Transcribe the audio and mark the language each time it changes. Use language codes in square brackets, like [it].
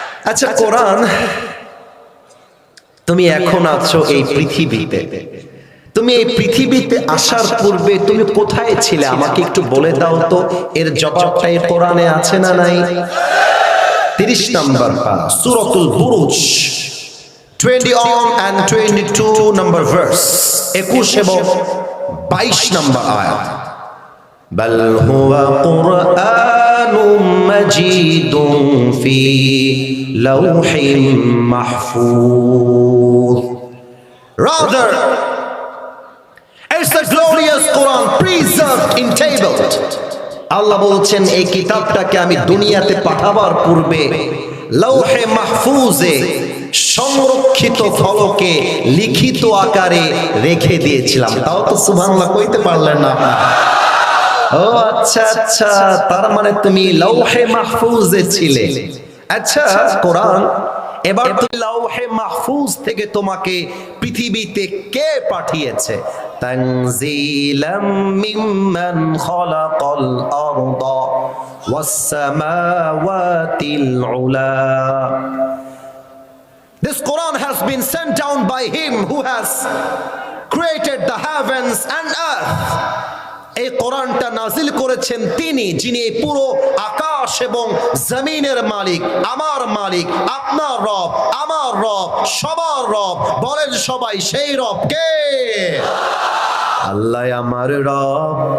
[bn] আচ্ছা, কোরআন, তুমি এখন আছো এই পৃথিবীতে, তুমি এই পৃথিবীতে আসার পূর্বে তুমি কোথায় ছিলে আমাকে একটু বলে দাও তো। এর জবাবটা এই কোরআনে আছে না নাই? 30 নম্বর পারা, সূরাতুল বুরুজ, [en] 21 and 22 number verse, [bn] 21 এবং 22 নম্বর আয়াত। [ar] বাল হুয়া কুরআনুম মাজিদুন ফি লাওহিম মাহফুজ, [en] rather it's a glorious Quran preserved in tabled. [bn] আল্লাহ বলছেন, এই কিতাবটাকে আমি দুনিয়াতে পাঠাবার পূর্বে লৌহে মাহফুজে সংরক্ষিত ফলকে লিখিত আকারে রেখে দিয়েছিলাম। তাও তো সুবহানাল্লাহ কইতে পারলেন না। ও আচ্ছা আচ্ছা, তার মানে তুমি লৌহে মাহফুজে ছিলে। আচ্ছা কোরআন, এবার তুমি লৌহে মাহফুজ থেকে তোমাকে পৃথিবীতে কে পাঠিয়েছে? [ar] তানজিলাম মিম্মান খালাকাল আরদা ওয়াস সামাওয়াতিল উলা। [en] This Quran has been sent down by him who has created the heavens and earth. [bn] এই কোরআনটা নাজিল করেছেন তিনি, যিনি এই পুরো আকাশ এবং জমিনের মালিক, আমার মালিক, আপনার রব, আমার রব, সবার রব। বলেন সবাই, সেই রব কে? আল্লাহ আমার রব।